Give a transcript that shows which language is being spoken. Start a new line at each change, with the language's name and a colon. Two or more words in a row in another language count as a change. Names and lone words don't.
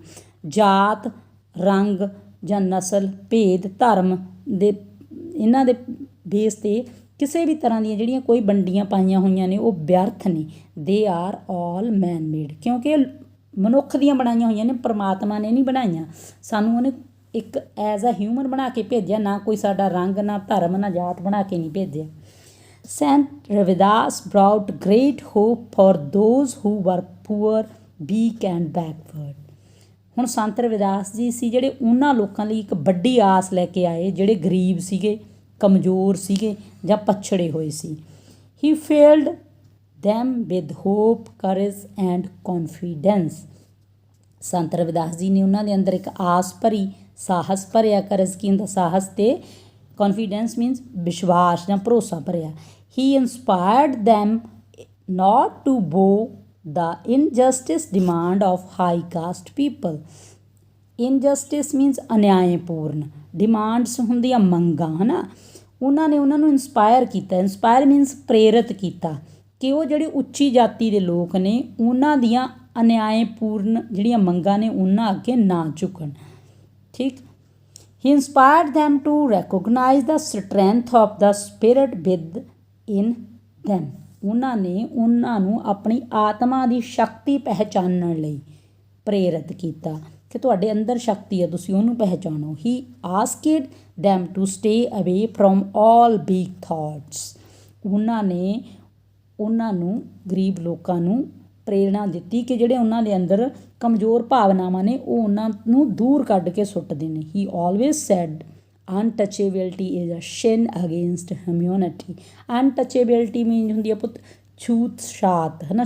Punjabi: ਜਾਤ, ਰੰਗ ਜਾਂ ਨਸਲ, ਭੇਦ, ਧਰਮ ਦੇ ਇਹਨਾਂ ਦੇ ਬੇਸ 'ਤੇ ਕਿਸੇ ਵੀ ਤਰ੍ਹਾਂ ਦੀਆਂ ਜਿਹੜੀਆਂ ਕੋਈ ਵੰਡੀਆਂ ਪਾਈਆਂ ਹੋਈਆਂ ਨੇ ਉਹ ਵਿਅਰਥ ਨੇ।
English: They are all man made.
Punjabi: ਕਿਉਂਕਿ ਮਨੁੱਖ ਦੀਆਂ ਬਣਾਈਆਂ ਹੋਈਆਂ ਨੇ, ਪਰਮਾਤਮਾ ਨੇ ਨਹੀਂ ਬਣਾਈਆਂ। ਸਾਨੂੰ ਉਹਨੇ ਇੱਕ
English: as a human
Punjabi: ਬਣਾ ਕੇ ਭੇਜਿਆ, ਨਾ ਕੋਈ ਸਾਡਾ ਰੰਗ, ਨਾ ਧਰਮ, ਨਾ ਜਾਤ ਬਣਾ ਕੇ ਨਹੀਂ ਭੇਜਿਆ।
English: ਸੈਂਟ ਰਵਿਦਾਸ brought great hope for those who were poor, weak and backward.
Punjabi: ਹੁਣ ਸੰਤ ਰਵਿਦਾਸ ਜੀ ਸੀ ਜਿਹੜੇ ਉਹਨਾਂ ਲੋਕਾਂ ਲਈ ਇੱਕ ਵੱਡੀ ਆਸ ਲੈ ਕੇ ਆਏ ਜਿਹੜੇ ਗਰੀਬ ਸੀਗੇ, ਕਮਜ਼ੋਰ ਸੀਗੇ ਜਾਂ ਪਛੜੇ ਹੋਏ ਸੀ।
English: He filled them with hope, courage and confidence.
Punjabi: ਸੰਤ ਰਵਿਦਾਸ ਜੀ ਨੇ ਉਹਨਾਂ ਦੇ ਅੰਦਰ ਇੱਕ ਆਸ ਭਰੀ, ਸਾਹਸ ਭਰਿਆ। ਕਰਜ਼ ਕੀ ਹੁੰਦਾ? ਸਾਹਸ ਅਤੇ
English: confidence means
Punjabi: ਵਿਸ਼ਵਾਸ ਜਾਂ ਭਰੋਸਾ ਭਰਿਆ।
English: He inspired them not to bow the injustice demand of high caste people. Injustice means ਅਨਿਆਏਪੂਰਨ।
Punjabi: ਡਿਮਾਂਡਸ ਹੁੰਦੀਆਂ ਮੰਗਾਂ, ਹੈ ਨਾ। ਉਹਨਾਂ ਨੇ ਉਹਨਾਂ ਨੂੰ ਇੰਸਪਾਇਰ ਕੀਤਾ।
English: inspire means
Punjabi: ਪ੍ਰੇਰਿਤ ਕੀਤਾ ਕਿ ਉਹ ਜਿਹੜੇ ਉੱਚੀ ਜਾਤੀ ਦੇ ਲੋਕ ਨੇ ਉਹਨਾਂ ਦੀਆਂ ਅਨਿਆਏਪੂਰਨ ਜਿਹੜੀਆਂ ਮੰਗਾਂ ਨੇ ਉਹਨਾਂ ਅੱਗੇ ਨਾ ਝੁਕਣ। ਠੀਕ।
English: He inspired them to recognize the strength of the spirit within them.
Punjabi: ਉਹਨਾਂ ਨੇ ਉਹਨਾਂ ਨੂੰ ਆਪਣੀ ਆਤਮਾ ਦੀ ਸ਼ਕਤੀ ਪਹਿਚਾਨਣ ਲਈ ਪ੍ਰੇਰਿਤ ਕੀਤਾ ਕਿ ਤੁਹਾਡੇ ਅੰਦਰ ਸ਼ਕਤੀ ਹੈ, ਤੁਸੀਂ ਉਹਨੂੰ ਪਹਿਚਾਣੋ।
English: He asked them to stay away from all big thoughts.
Punjabi: ਉਹਨਾਂ ਨੇ ਉਹਨਾਂ ਨੂੰ, ਗਰੀਬ ਲੋਕਾਂ ਨੂੰ ਪ੍ਰੇਰਣਾ ਦਿੱਤੀ ਕਿ ਜਿਹੜੇ ਉਹਨਾਂ ਦੇ ਅੰਦਰ ਕਮਜ਼ੋਰ ਭਾਵਨਾਵਾਂ ਨੇ ਉਹ ਉਹਨਾਂ ਨੂੰ ਦੂਰ ਕੱਢ ਕੇ ਸੁੱਟਦੇ ਨੇ।
English: He always said untouchability is a sin against humanity. untouchability means
Punjabi: ਹੁੰਦੀ ਆ ਪੁੱਤ ਛੂਤ ਛਾਤ, ਹੈ ਨਾ।